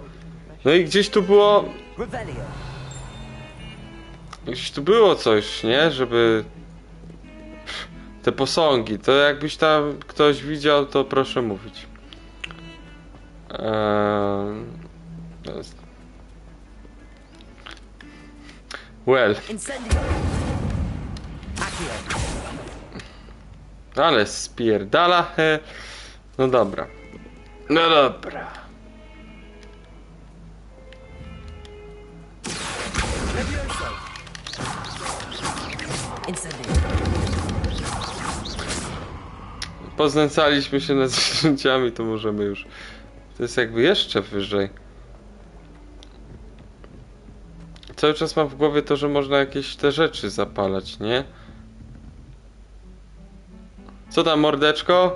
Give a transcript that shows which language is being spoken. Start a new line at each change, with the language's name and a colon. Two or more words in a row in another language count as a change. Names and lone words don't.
Polish: No i gdzieś tu było... Revelio. Gdzieś tu było coś, nie? Żeby... Te posągi. To jakbyś tam ktoś widział, to proszę mówić. To jest... Well. Incendio. Accio. Ale spierdala. No dobra. No dobra. Levioso. Incendio. Poznęcaliśmy się nad zwierzęciami, to możemy już. To jest jakby jeszcze wyżej. Cały czas mam w głowie to, że można jakieś te rzeczy zapalać, nie? Co tam, mordeczko?